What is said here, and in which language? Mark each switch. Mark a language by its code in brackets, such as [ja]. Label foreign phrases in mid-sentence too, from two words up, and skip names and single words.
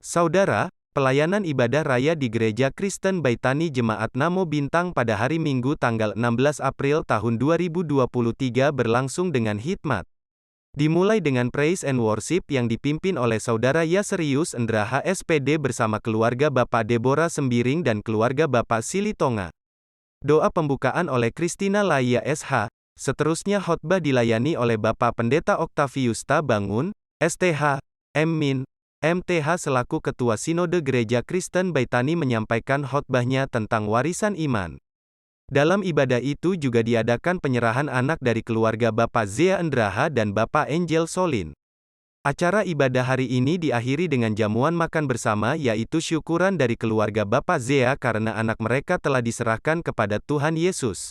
[id] Saudara, pelayanan ibadah raya di Gereja Kristen Baitani Jemaat Namo Bintang pada hari Minggu tanggal 16 April tahun 2023 berlangsung dengan hikmat. Dimulai dengan [en] praise and worship [id] yang dipimpin oleh Saudara Yaserius Endraha SPD bersama keluarga Bapak Deborah Sembiring dan keluarga Bapak Silitonga. Doa pembukaan oleh Christina Laia SH, seterusnya khotbah dilayani oleh Bapak Pendeta Octavius Tabangun, STH, M.Min., MTH selaku Ketua Sinode Gereja Kristen Baitani menyampaikan khotbahnya tentang warisan iman. Dalam ibadah itu juga diadakan penyerahan anak dari keluarga Bapak Zea Endraha dan Bapak Angel Solin. Acara ibadah hari ini diakhiri dengan jamuan makan bersama yaitu syukuran dari keluarga Bapak Zea karena anak mereka telah diserahkan kepada Tuhan Yesus.